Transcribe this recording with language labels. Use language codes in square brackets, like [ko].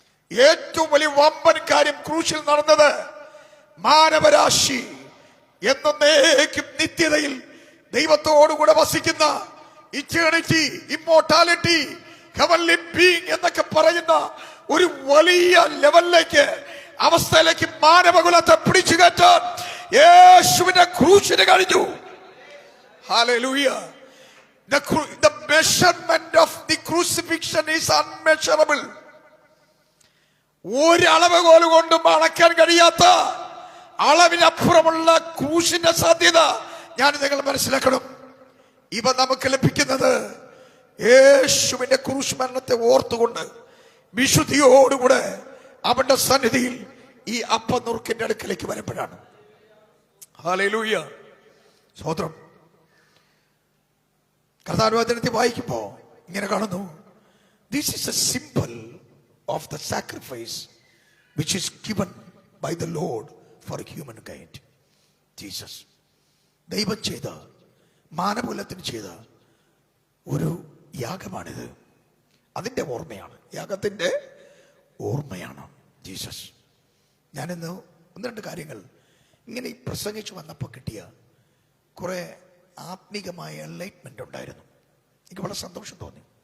[ml] ഏറ്റവും വലിയ വമ്പൻ കാര്യം ക്രൂശിൽ നടന്നത് മാനവരാശി എന്നേക്കും നിത്യതയിൽ ദൈവത്തോടുകൂടെ വസിക്കുന്ന ഇറ്റേണിറ്റി, ഇമ്മോർട്ടാലിറ്റി, ഹെവൻലി ബീയിങ് എന്നൊക്കെ പറയുന്ന ഒരു വലിയ ലെവലിലേക്ക്, അവസ്ഥയിലേക്ക് മാനവകുലത്തെ പിടിച്ചു കയറ്റാൻ യേശുവിന്റെ ക്രൂശിന് കഴിഞ്ഞു. Hallelujah. [en] The measurement of the crucifixion is unmeasurable. [ml] ഒരു അളവുകോല് കൊണ്ടും അളക്കാൻ കഴിയാത്ത അളവിനപ്പുറമുള്ള ക്രൂശിന്റെ സാധ്യത ഞാൻ നിങ്ങൾ മനസ്സിലാക്കണം. ഇവ നമുക്ക് ലഭിക്കുന്നത് യേശുവിന്റെ ക്രൂശ് മരണത്തെ ഓർത്തുകൊണ്ട് വിശുദ്ധിയോടുകൂടെ അവന്റെ സന്നിധിയിൽ ഈ അപ്പനുറുക്കിന്റെ അടുക്കലേക്ക് വരുമ്പോഴാണ്. ഹല്ലേലൂയ. സ്തോത്രം. കർത്താനുവചനത്തിൽ വായിക്കുമ്പോ ഇങ്ങനെ കാണുന്നു, [en] this is a symbol of the sacrifice which is given by the Lord for humankind. [ml] Jesus ദൈവം ചെയ്ത, മാനവകുലത്തിന് ചെയ്ത ഒരു യാഗമാണിത്. അതിന്റെ ഓർമ്മയാണ്, യാഗത്തിന്റെ ഓർമ്മയാണ്. ജീസസ്. ഞാനിന്ന് ഒന്ന് രണ്ട് കാര്യങ്ങൾ ഇങ്ങനെ ഈ പ്രസംഗിച്ച് വന്നപ്പോൾ കിട്ടിയ കുറേ ആത്മീകമായ എൻലൈറ്റ്മെൻ്റ് ഉണ്ടായിരുന്നു. എനിക്ക് വളരെ സന്തോഷം തോന്നി.